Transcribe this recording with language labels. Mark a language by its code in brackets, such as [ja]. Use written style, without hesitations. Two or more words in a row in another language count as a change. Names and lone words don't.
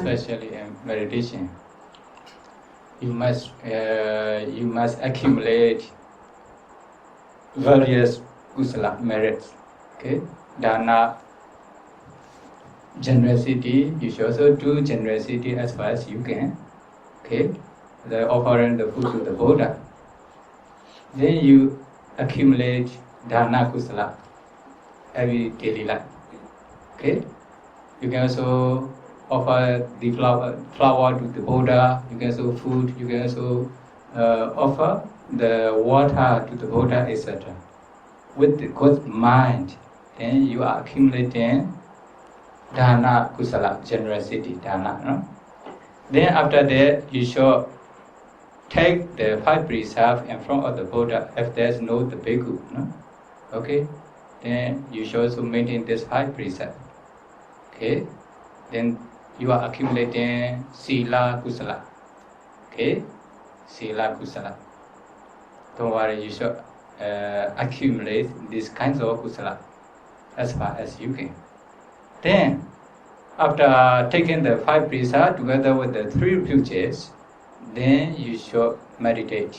[en] especially in meditation. You must accumulate various kusala merits. Okay, dana, generosity. You should also do generosity as far as you can. Okay, the offering the food to the Buddha. Then you accumulate [pi] dana kusala [en] every daily life. Okay, you can also offer the flower to the Buddha. You can also food. You can also offer the water to the Buddha, etc. With the good mind, then you are accumulating [pi] dana kusala, [en] generosity, dana. No? Then after that, you should take the 5 precepts in front of the Buddha if there's no the bhikkhu. No? Okay, then you should also maintain this 5 precepts. Okay, then you are accumulating [pi] sila kusala. Okay, sila kusala. [en] Don't worry, you should accumulate these kinds of kusala as far as you can. Then, after taking the 5 precepts together with the 3 refuges, then you should meditate.